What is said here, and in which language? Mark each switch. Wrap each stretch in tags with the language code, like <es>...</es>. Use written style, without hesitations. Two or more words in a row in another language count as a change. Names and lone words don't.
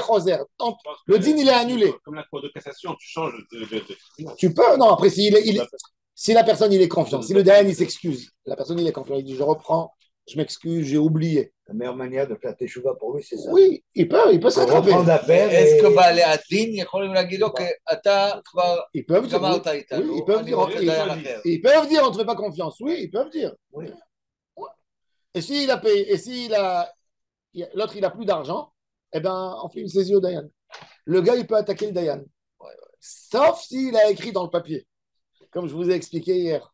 <fr>il est choser. Le din, il est annulé. Comme la cour de cassation, tu changes Tu peux, non, après, si la personne, il est confiant, si le Dayan, il s'excuse, la personne, il est confiant, il dit, je reprends, je m'excuse, j'ai oublié. La meilleure manière de faire teshuva pour lui, c'est ça. Oui, il peut se rattraper. reprendre l'appel. est-ce que</fr> <he>בעלי הדין יכולים להגיד לו, אתה כבר</he> <fr>Ils peuvent dire,</fr> <he>גמרת איתנו,</he> <fr>oui, ils peuvent</fr> <he>אני</he> <fr>dire,</fr> <he>רוצה דיין אחר.</he> <fr>ils peuvent dire, on ne te fait pas confiance. Oui, ils peuvent dire. Oui. Ouais. Et s'il a payé, l'autre, il a plus d'argent, eh ben, on fait une saisie au Dayan. Le gars, il peut attaquer le Dayan. Sauf s'il a écrit dans le papier, comme je vous ai expliqué hier,</fr>